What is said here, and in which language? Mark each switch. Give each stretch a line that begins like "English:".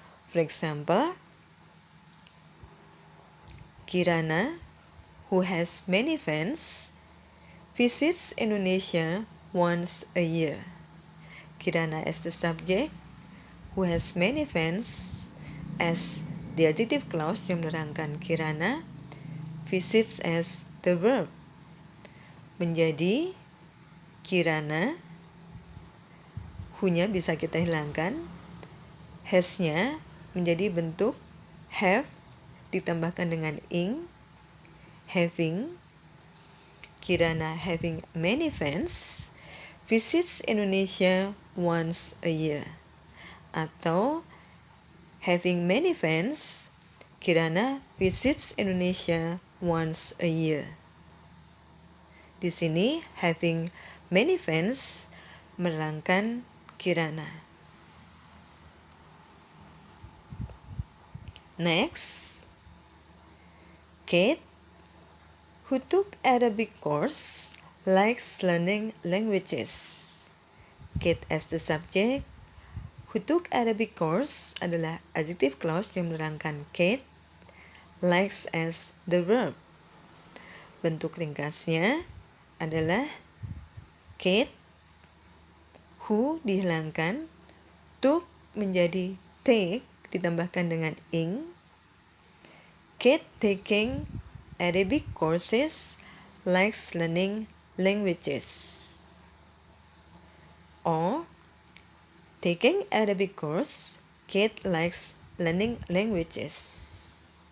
English: For example, Kirana, who has many fans, visits Indonesia once a year. Kirana as the subject, who has many fans as the adjective clause
Indonesian: yang menerangkan
English: Kirana, visits as the verb.
Indonesian: Menjadi Kirana, who-nya bisa kita hilangkan, has-nya menjadi bentuk have ditambahkan dengan ing, having.
English: Kirana having many fans visits Indonesia once a year. Atau having many fans, Kirana visits Indonesia once a year.
Indonesian: Di sini
English: having many fans
Indonesian: menerangkan Kirana.
English: Next, Kate, who took Arabic course, likes learning languages. Kate as the subject, who took Arabic course
Indonesian: adalah
English: adjective clause
Indonesian: yang menerangkan
English: Kate, likes as the verb.
Indonesian: Bentuk ringkasnya adalah Kate, who dihilangkan, took menjadi take ditambahkan dengan ing.
English: Kate taking Arabic courses, likes learning languages. Or taking Arabic course, Kate likes learning languages.